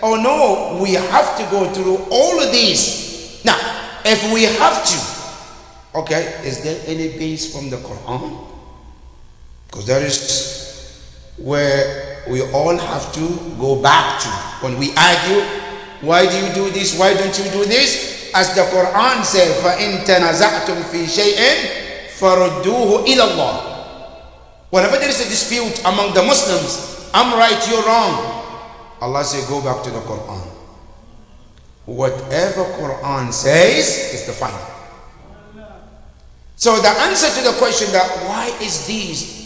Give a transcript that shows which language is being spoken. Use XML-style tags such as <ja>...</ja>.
<en>Oh no, we have to go through all of these. Now, if we have to, okay, is there any base from the Quran? Because that is where we all have to go back to. When we argue, why do you do this? Why don't you do this? As the Quran says,</en> <ar>فَإِن تَنَزَعْتُمْ فِي شَيْءٍ فَرُدُّوهُ إِلَى اللَّهِ.</ar> <en>Whenever there is a dispute among the Muslims, I'm right, you're wrong, Allah says, go back to the Quran. Whatever Quran says is the final. So the answer to the question that why is this?</en>